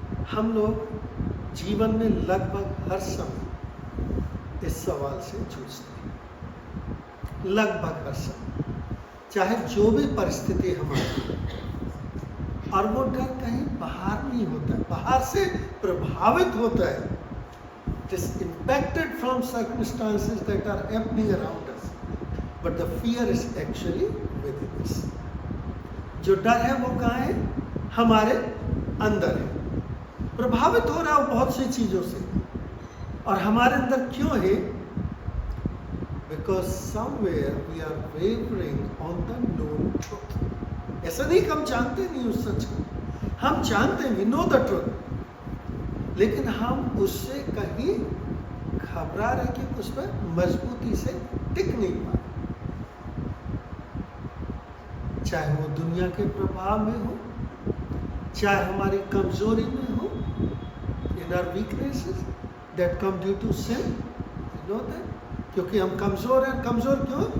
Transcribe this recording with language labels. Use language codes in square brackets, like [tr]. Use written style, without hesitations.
[hi] हम लोग जीवन में लगभग हर समय इस सवाल से जूझते हैं, लगभग हर समय, चाहे जो भी परिस्थिति हमारी। और वो डर कहीं बाहर नहीं होता है, बाहर से प्रभावित होता है। [en] It is impacted from circumstances that are happening around us, but the fear is actually within us। [hi] जो डर है वो कहाँ है? हमारे अंदर है, प्रभावित हो रहा है बहुत सी चीजों से। और हमारे अंदर क्यों है? [en] Because somewhere we are wavering on the known truth। [hi] ऐसा नहीं कि हम जानते नहीं उस सच को, हम जानते हैं, [en] we know the truth, [hi] लेकिन हम उससे कहीं घबरा रहे कि उस पर मजबूती से टिक नहीं पा रहे। चाहे वो दुनिया के प्रभाव में हो, चाहे हमारी कमजोरी में हो, [en] in our weaknesses that come due to sin, you know that, [hi] क्योंकि हम कमजोर हैं। कमजोर क्यों?